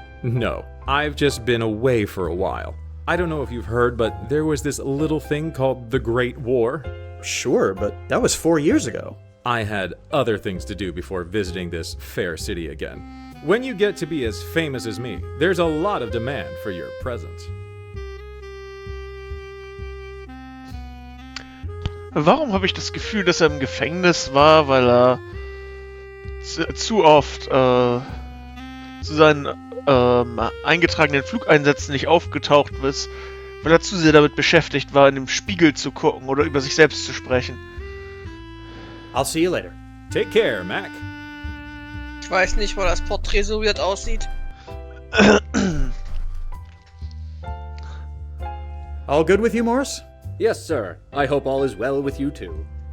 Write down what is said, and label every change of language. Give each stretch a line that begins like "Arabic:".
English: No, I've just been away for a while. I don't know if you've heard, but there was this little thing called the Great War. Sure, but that was 4 years ago. I had other things to do before visiting this fair city again. When you get to be as famous as me, there's a lot of demand for your presence.
German: Warum habe ich das Gefühl, dass er im Gefängnis war, weil er zu oft zu seinen eingetragenen Flugeinsätzen nicht aufgetaucht ist, weil er zu sehr damit beschäftigt war, in den Spiegel zu gucken oder über sich selbst zu sprechen.
English: I'll see you later. Take care, Mac.
German: Ich weiß nicht, weil das Porträt so weird aussieht.
English: All good with you, Morris? Yes, sir. I hope all is well with you too.